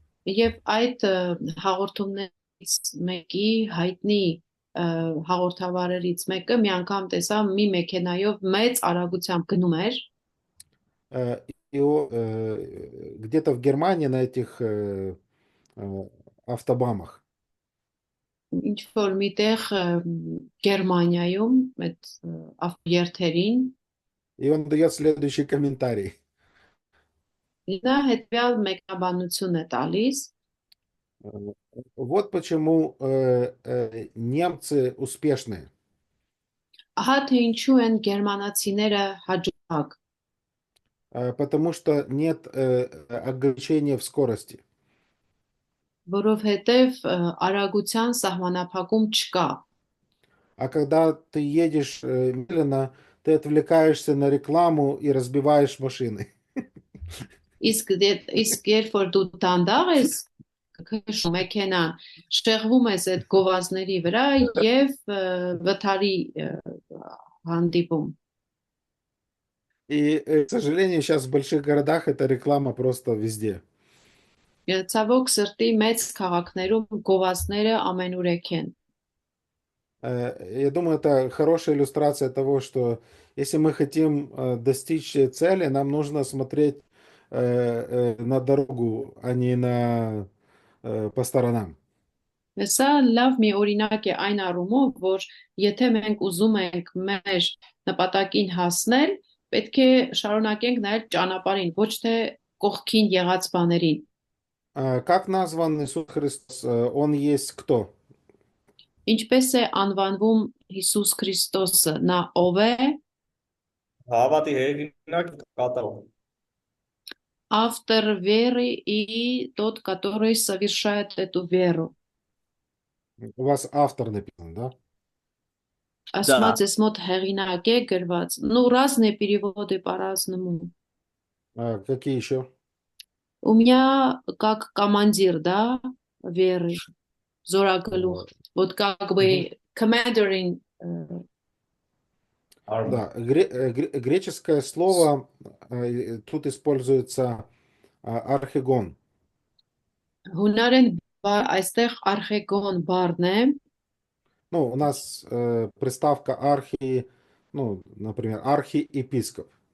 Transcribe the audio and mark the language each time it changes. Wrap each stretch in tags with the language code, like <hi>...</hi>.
<hy>Եվ այդ հաղորդումներից մեկի հայտնի հաղորդավարերից մեկը մի անգամ տեսա մի մեքենայով մեծ արագությամբ գնում էր</hy> <ru>И где-то в Германии на этих автобамах.</ru> <hy>ինչ որ միտեղ Գերմանիայում այդ երթերին</hy> <ru>И он дает следующий комментарий.</ru> <hy>նա հետեւյալ մեկնաբանություն է տալիս</hy> <ru>Вот почему немцы успешные.</ru> <hy>ահա թե ինչու են գերմանացիները հաջող</hy> <ru>Потому что нет ограничения в скорости.</ru> <hy>որովհետև արագության սահմանափակում չկա</hy> <ru>А когда ты едешь медленно, ты отвлекаешься на рекламу и разбиваешь машины.</ru> <hy>իսկ երբ որ դու դանդաղ ես քշում մեքենան շեղվում ես այդ գովազների վրա եւ վթարի հանդիպում</hy> <ru>И, к сожалению, сейчас в больших городах эта реклама просто везде.</ru> <hy>ցավոք սրտի մեծ քաղաքներում գովազները ամենուրեք են</hy> <ru>Я думаю, это хорошая иллюстрация того, что если мы хотим достичь цели, нам нужно смотреть на дорогу, а не по сторонам.</ru> <hy>Սա լավ մի օրինակ է այն առումով, որ եթե մենք ուզում ենք մեր նպատակին հասնել, պետք է շարունակենք նայել ճանապարհին, ոչ թե կողքին եղած բաներին։</hy> <ru>Как назван Иисус Христос? Он есть кто?</ru> <hy>Ինչպես է անվանվում Հիսուս Քրիստոսը, նա ով է, Հավատի հեղինակ կատարող։</hy> <ru>автор веры и тот, который совершает эту веру։ У вас автор написан, да?</ru> <hy>Ասում ես մոտ հեղինակ է գրված,</hy> <ru>ну разные переводы по-разному։ Какие еще? У меня как командир, да, веры, Зорагалух. Вот как бы</ru> <en>commander in</en> <ru>Да, греческое слово тут используется архигон.</ru> <hy>հունարեն այստեղ արխեգոն բառն է,</hy> <ru>Ну, у нас приставка архи, ну, например, архиепископ.</ru>